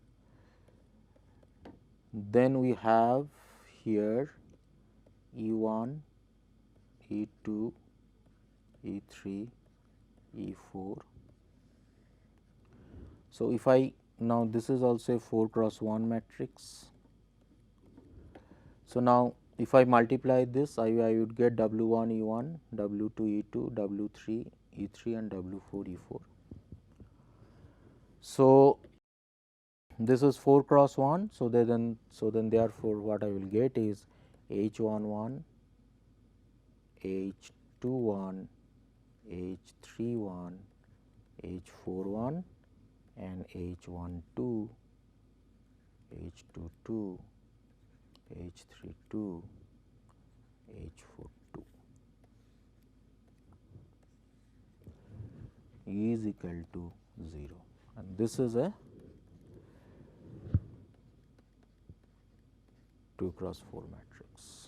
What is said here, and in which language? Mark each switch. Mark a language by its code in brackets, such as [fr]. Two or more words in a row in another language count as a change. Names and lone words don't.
[en] Then we have here E1, E2, E3, E4. So, if I now this is also a 4 cross 1 matrix. So, now if I multiply this, I would get W1 E1, W2 E2, W3 E3 and W4 E4. So, this is 4 cross 1. So, then therefore, what I will get is H11, H21, H31, H41 and H12, H22, H32, H42 is equal to 0, and this is a 2 cross 4 matrix.